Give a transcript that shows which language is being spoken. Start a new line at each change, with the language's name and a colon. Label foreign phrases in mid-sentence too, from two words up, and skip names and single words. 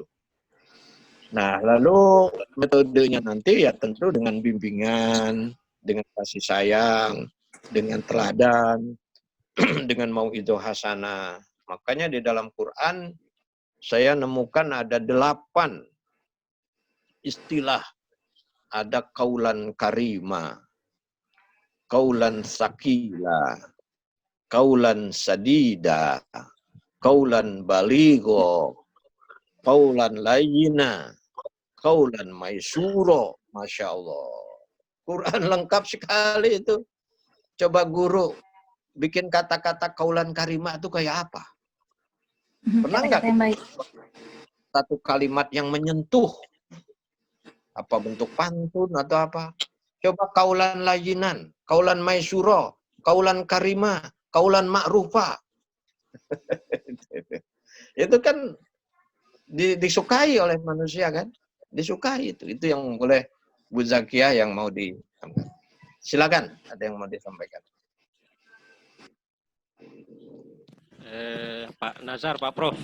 Indonesian: Nah, lalu metodenya nanti ya tentu dengan bimbingan, dengan kasih sayang, dengan teladan, dengan
Arabic: موعظة حسنة.
Indonesian: Makanya di dalam Quran saya nemukan ada 8 istilah.
Arabic: Ada قولا كريما قولا ثقيلا قولا سديدا قولا بليغا قولا لينا قولا ميسورا. ما شاء الله.
Indonesian: Quran lengkap sekali itu. Coba guru bikin kata-kata
Arabic: قولا كريما
Indonesian: itu kayak apa? Pernah nggak satu kalimat yang menyentuh? Apa bentuk pantun atau apa?
Arabic: Coba قولا لينا قولا ميسورا قولا كريما قولا معروفا.
Indonesian: Itu kan disukai oleh manusia kan? Disukai itu. Itu yang oleh Bu Zakia yang mau disampaikan. Silakan, ada yang mau disampaikan. Pak Nazar, Pak Prof.